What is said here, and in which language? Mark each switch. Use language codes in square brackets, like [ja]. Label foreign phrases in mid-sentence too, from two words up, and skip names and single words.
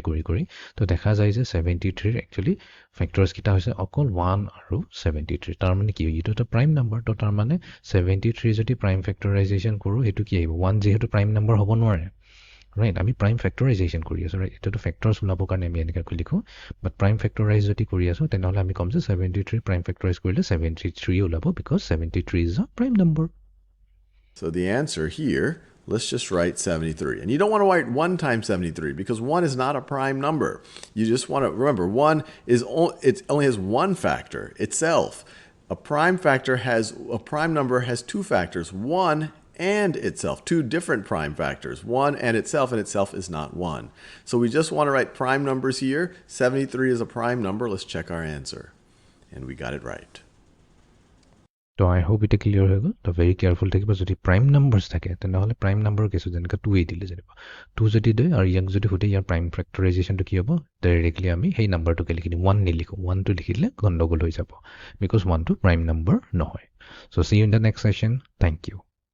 [as] কৰি তো দেখা যায় যে 73 [en] actually factors [as] কিটা হৈছে অকল 1 আৰু 73 তাৰ মানে কি এইটো এটা [en] prime number [as] তো তাৰ মানে 73 যদি [en] prime factorization [as] কৰো এটো কি আহিব 1 যেহেতু [en] prime number [as] হ'ব নোৱাৰে right আমি [en] prime factorization [as] কৰি আছো right এটো ফেক্টৰস ওলাব কাৰণে আমি এনেকা কৰি লিখো [en] but prime factorize [as] যদি কৰি আছো তেনেহলে আমি কম যে 73 [en] prime factorize [as] কৰিলে 73 ওলাব [en] because 73 is a prime number so the answer here let's just write 73 and you don't want to write 1 times 73 because 1 is not a prime number you just want to remember 1 is it only has one factor itself a prime number has two factors 1 and itself, two different prime factors, 1 and itself is not 1. So we just want to write prime numbers here. 73 is a prime number. Let's check our answer. And we got it right. So I hope it is clear. So very careful. If prime numbers then prime number is [nag] 2 dile 2 jodi de or young jodi hote [en] your prime factorization [nag] to ki hobo directly ami hey number to ke likhi 1 ni likho 1 to likhile gondogol hoi jabo because 1 to [en] prime number [nag] no hoy. [en] So see you in the next session. Thank you.